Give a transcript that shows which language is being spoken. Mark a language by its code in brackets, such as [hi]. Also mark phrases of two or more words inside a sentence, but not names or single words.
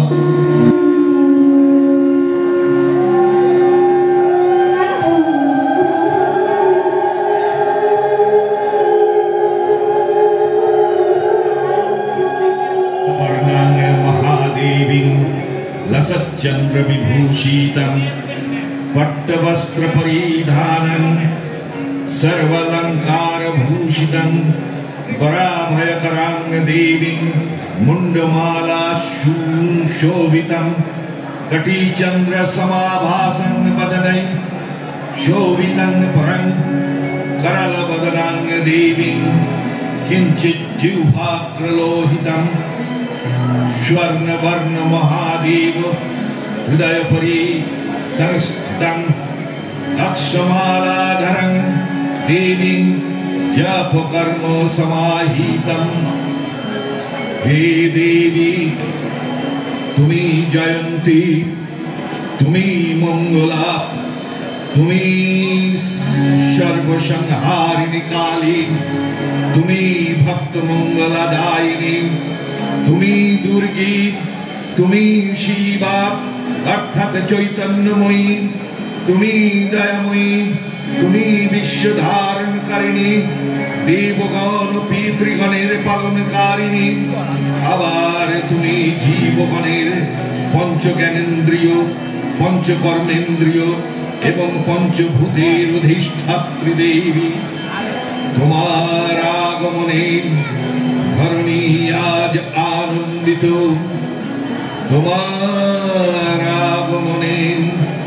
[sa] মহাদেবী লসচ্চন্দ্র বিভূষিতম পট্টবস্ত্র পরিধানম सर्वालंकार भूषितं वराभयकरां देवीं मुंडमाला शोभितं कटिचंद्र समाभासं वदनै शोभितं परं करलवदनां देवीं किंचित् जिह्वाग्रलोहितं स्वर्णवर्ण महादेव हृदयपरि संस्थितं अक्षमालाधरं देवी जपकर्म समाहितं। [bn] হে দেবী, তুমি জয়ন্তী, তুমি মঙ্গলা, তুমি সর্বসংহারিণী কালী, তুমি ভক্ত মঙ্গলদায়িনী, তুমি দুর্গী, তুমি শিবা অর্থাৎ চৈতন্যময়ী, তুমি দয়াময়ী, তুমি বিশ্বধারণকারিণী, দেবগণ পিতৃগণের পালনকারিণী। আবার তুমি জীবগণের পঞ্চ জ্ঞানেন্দ্রিয়, পঞ্চ কর্মেন্দ্রিয় এবং পঞ্চভূতের অধিষ্ঠাত্রী দেবী। তোমার আগমনে ধরণী আজ আনন্দিত, তোমার আগমনে